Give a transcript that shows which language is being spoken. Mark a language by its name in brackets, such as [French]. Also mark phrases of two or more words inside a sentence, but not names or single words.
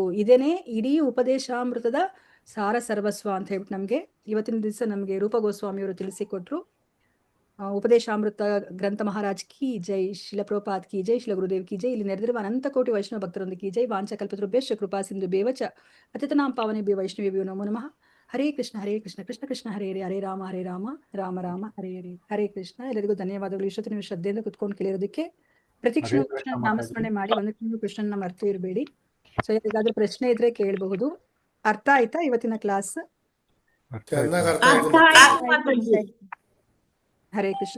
[Kannada] ಇದೇನೆ ಇಡೀ ಉಪದೇಶಾಮೃತದ ಸಾರ ಸರ್ವಸ್ವ ಅಂತ ಹೇಳ್ಬಿಟ್ಟು ನಮ್ಗೆ ಇವತ್ತಿನ ದಿವಸ ನಮ್ಗೆ ರೂಪ ಗೋಸ್ವಾಮಿಯವರು ತಿಳಿಸಿಕೊಟ್ರು. [Hindi] उपदेशामृत ग्रंथ महाराज की जय, श्रील प्रभुपाद की जय, श्रील गुरुदेव की जय. [Kannada] ಇಲ್ಲಿ ನೆರೆದಿರುವ ಅನಂತ ಕೋಟಿ ವೈಷ್ಣವ ಭಕ್ತರೊಂದಿಗೆ [Hindi] की जय. [Sanskrit] ವಾಂಚಕಲ್ಪತರುಭ್ಯಶ್ಚ ಕೃಪಾ ಸಿಂಧು ಬೇವಚ ಅತಿಥನಾಂ ಪಾವನೇಭ್ಯೋ ವೈಷ್ಣವೇಭ್ಯೋ ನಮೋ ನಮಃ. ಹರೇ ಕೃಷ್ಣ ಕೃಷ್ಣ ಕೃಷ್ಣ ಹರೇ ಹರೇ, ಹರೇ ರಾಮ ರಾಮ ರಾಮ ಹರೇ ಹರೇ. ಹರೇ ಕೃಷ್ಣ. [Kannada] ಎಲ್ಲರಿಗೂ ಧನ್ಯವಾದಗಳು. ಇಷ್ಟೊತ್ತು ನೀವು ಶ್ರದ್ಧೆಯಿಂದ ಕುತ್ಕೊಂಡು ಕೇಳಿರೋದಕ್ಕೆ. ಪ್ರತಿಕ್ಷಣ ಕೃಷ್ಣ ನಾಮಸ್ಮರಣೆ ಮಾಡಿ, ಒಂದು ಕೃಷ್ಣನ ಮರ್ತು ಇರಬೇಡಿ. ಸೊ ಯಾರಿಗಾದ್ರೂ ಪ್ರಶ್ನೆ ಇದ್ರೆ ಕೇಳಬಹುದು. ಅರ್ಥ ಆಯ್ತಾ ಇವತ್ತಿನ ಕ್ಲಾಸ್? [Sanskrit] ಹರೇ ಕೃಷ್ಣ.